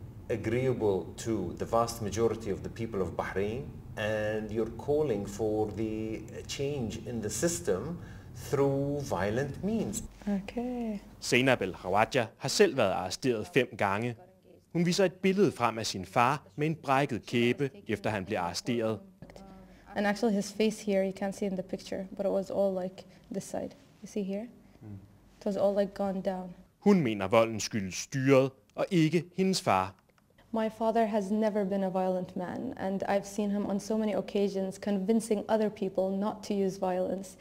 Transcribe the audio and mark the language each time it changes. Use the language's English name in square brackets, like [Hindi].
[English] agreeable to the vast majority of the people of Bahrain, and you're calling for the change in the system through violent means. Okay. [Danish] Zainab El Khawaja har selv været arresteret 5 gange. Hun viser et billede frem af sin far med en brækket kæbe, efter han blev arresteret. [English] And actually his face here, you can't see in the picture, but it was all like this side. You see here? It was all like gone down. [Danish] Hun mener, volden skyldes styret, og ikke hendes far. [English] My father has never been a violent man, and I've seen him on so many occasions convincing other people not to use violence.